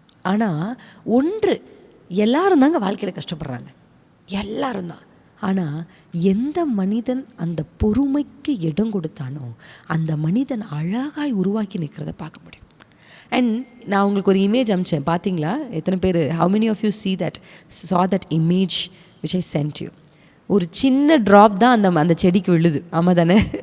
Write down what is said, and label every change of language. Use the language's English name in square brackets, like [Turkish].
[Tamil] ஆனால் ஒன்று, எல்லாரும் தாங்க வாழ்க்கையில் கஷ்டப்படுறாங்க, எல்லாரும் தான். ஆனால் எந்த மனிதன் அந்த பொறுமைக்கு இடம் கொடுத்தானோ அந்த மனிதன் அழகாய் உருவாக்கி நிற்கிறத பார்க்க முடியும். அண்ட் நான் உங்களுக்கு ஒரு இமேஜ் அனுப்பிச்சேன், பார்த்தீங்களா? எத்தனை பேர், [English] how many of you saw that image which I sent you? [Tamil] ஒரு சின்ன ட்ராப் தான் அந்த செடிக்கு விழுது, ஆமாம் தானே?